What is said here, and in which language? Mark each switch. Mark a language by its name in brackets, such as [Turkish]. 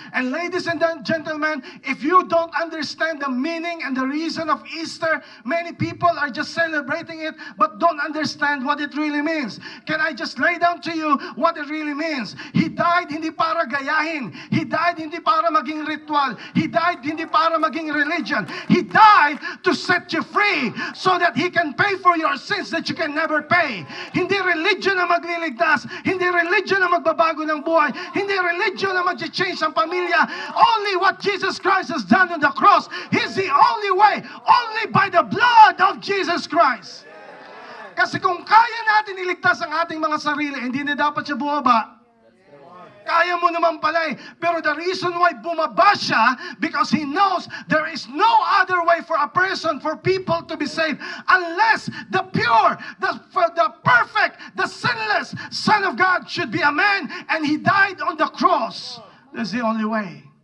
[English] And ladies and gentlemen, if you don't understand the meaning and the reason of Easter, many people are just celebrating it, but don't understand what it really means. Can I just lay down to you what it really means? He died hindi para gayahin. [Filipino] He died hindi para maging ritual. He died hindi para maging religion. [English] He died to set you free so that He can pay for your sins that you can never pay. [Filipino] Hindi religion na magliligtas, hindi religion na magbabago ng buhay, hindi religion na mag-change ang pamilya. [English] Only what Jesus Christ has done on the cross is the only way, only by the blood of Jesus Christ. [Filipino] Kasi kung kaya natin iligtas ang ating mga sarili, hindi na dapat siya bumaba. Kaya mo naman pala eh. [English] Pero the reason why bumaba siya, because He knows there is no other way for a person, for people to be saved, unless the pure, the perfect, the sinless Son of God should be a man, and He died on the cross. That's the only way.